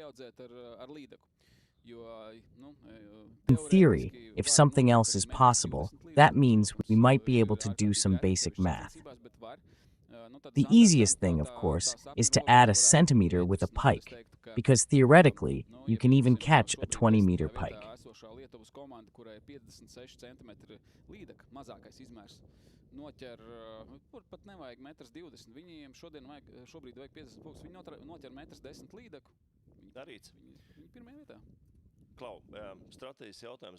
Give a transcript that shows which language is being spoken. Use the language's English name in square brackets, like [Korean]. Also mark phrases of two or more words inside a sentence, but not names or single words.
[English] In theory, if something else is possible, that means we might be able to do some basic math. The easiest thing, of course, is to add a centimeter with a pike, because theoretically, you can even catch a 20-meter pike. [Latvian] Noķer, pat nevajag 1,20 m. Viņiem šobrīd vajag 50 pūks. Viņi noķer 1,10 m līdeku. Darīts. Viņi pirmajā vietā. Klau, stratēģijas jautājums.